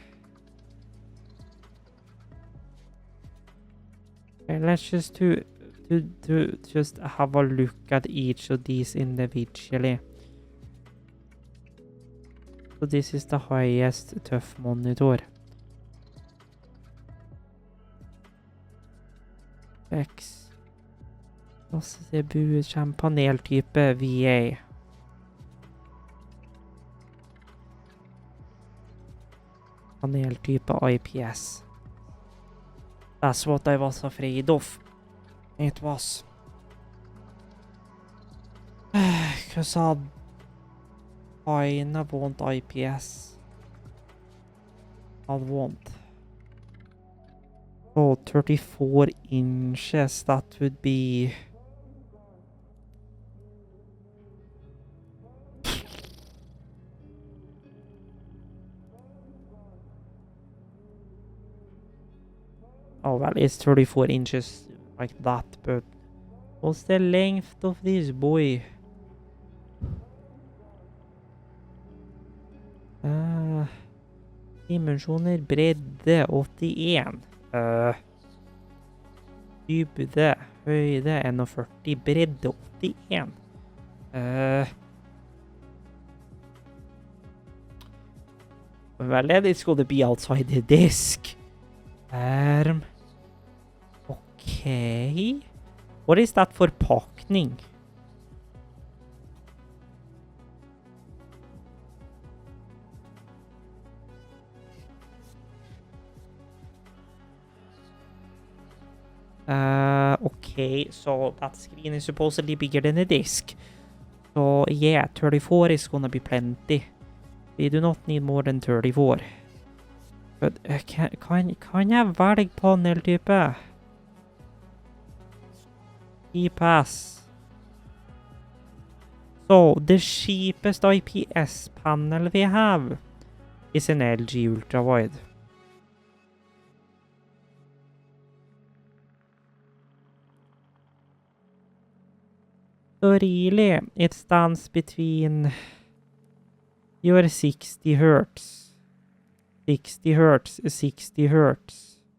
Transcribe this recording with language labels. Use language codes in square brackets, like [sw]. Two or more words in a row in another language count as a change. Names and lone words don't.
[en] Okay, let's just to just have a look at each of these individually. So this is the highest tough monitor. FX. [no] CBU kjem paneltype VA. Paneltype IPS. [en] That's what I was afraid of. It was. Because I kinda want IPS. I'd want. Oh, 34 inches. That would be... Oh, well, it's 34 inches like that, but what's the length of this boy? [no] Dimensjoner, bredde, 81. Dybde, høyde, 41, bredde, 81. [en] Well, then it's gonna be outside the desk. Okay. What is that for pakning? Okay, so that screen is supposedly bigger than a disk. So yeah, 34 is gonna be plenty. We do not need more than 34. [no] But kan jeg velge paneltype? [en] IPS. So the cheapest IPS panel we have is an LG ultrawide. So really, it stands between your 60 hertz, 60 hertz, 60 hertz.